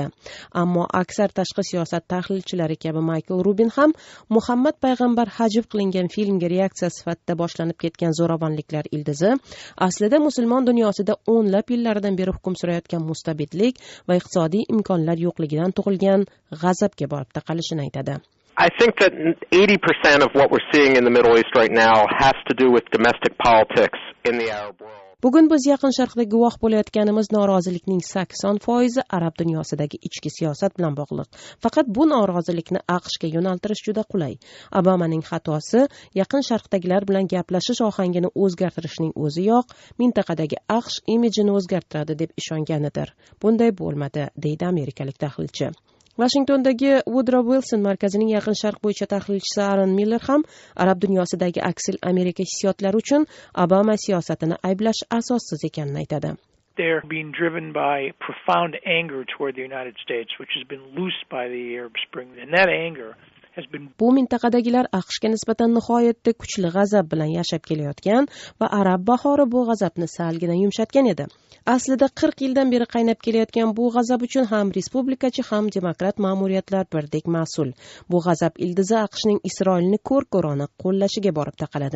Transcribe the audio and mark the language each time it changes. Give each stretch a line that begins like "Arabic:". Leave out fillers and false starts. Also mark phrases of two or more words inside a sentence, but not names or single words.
Uzbek: Ammo aksar tashqi siyosat tahlilchilari kabi Michael Rubin ham Muhammad payg'ambar hajv qilingan filmga reaksiya sifatida boshlanib ketgan zo'ravonliklar ildizi aslida musulmon dunyosida o'nlab yillardan beri hukm surayotgan mustabidlik va iqtisodiy imkonlar yo'qligidan tug'ilgan g'azabga borib taqalishini aytadi.
English: I think that 80% of what we're seeing in the Middle East right now has to do with domestic politics in the Arab world.
Uzbek: Bugun biz Yaqin Sharqda guvoh bo'layotganimiz norozilikning 80% arab dunyosidagi ichki siyosat bilan bog'liq. Faqat bu norozilikni AQShga yo'naltirish juda qulay. Obamaning xatosi Yaqin Sharqdagilar bilan gaplashish ohangini o'zgartirishning o'ziyoq mintaqadagi AQSh imijini o'zgartiradi deb ishonganidir. Bunday bo'lmadi, deydi amerikalik tahlilchi. Washingtondagi Woodrow Wilson markazining Yaqin Sharq bo'yicha tahlilchisi Aaron Miller ham arab dunyosidagi aksil Amerika hissiyotlari uchun Obama siyosatini ayblash asossiz ekanini aytadi.
English: They're being driven by profound anger toward the United States, which has been loosed by the Arab Spring. And that anger
Uzbek: Bu mintaqadagilar AQShga nisbatan nihoyatda kuchli g'azab bilan yashab kelayotgan va arab bahori bu g'azabni salgina yumshatgan edi. Aslida 40 yildan beri qaynab kelayotgan bu g'azab uchun ham respublikachi ham demokrat ma'muriyatlar birdek mas'ul. Bu g'azab ildizi AQShning Isroilni ko'r-ko'rona qo'llashiga borib taqaladi.